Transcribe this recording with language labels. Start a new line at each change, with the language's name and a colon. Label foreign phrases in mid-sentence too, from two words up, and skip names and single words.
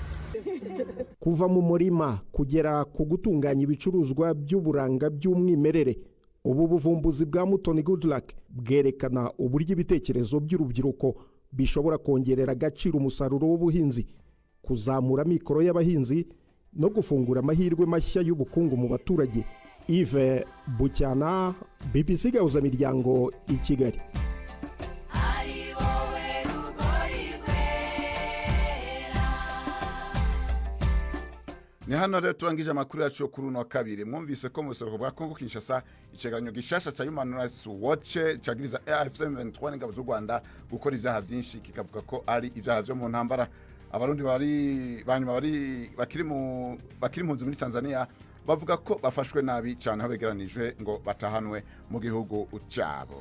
Kinyarwanda: Kuva mu murima kugera ku gutunganya ibicuruzwa by'uburanga by'umwimerere, ubu buvumbuzi bwa Mutoni Goodluck bwerekana uburyo ibitekerezo by'urubyiruko bishobora kongerera agaciro umusaruro w'ubuhinzi, kuzamura mikoro y'abahinzi no gufungura amahirwe mashya y'ubukungu mu baturage. Yves Bucyana, BBC Gahuzamiryango i Kigali.
Rundi: Ni hano rero turangije amakuru yacu yo kuri uno wa kabiri. Mwumvise ko mu buseruko bwa Kongo Kinshasa icegeranyo gishasha cya Human Rights Watch cyagiriza AFC 23 n'ingabo z'u Rwanda gukora ibyaha byinshi, kikavuga ko ari ibyaha byo mu ntambara. Abarundi bakiri impunzi muri Tanzania bavuga ko bafashwe nabi cyane aho begeranijwe ngo batahanwe mu gihugu cyabo.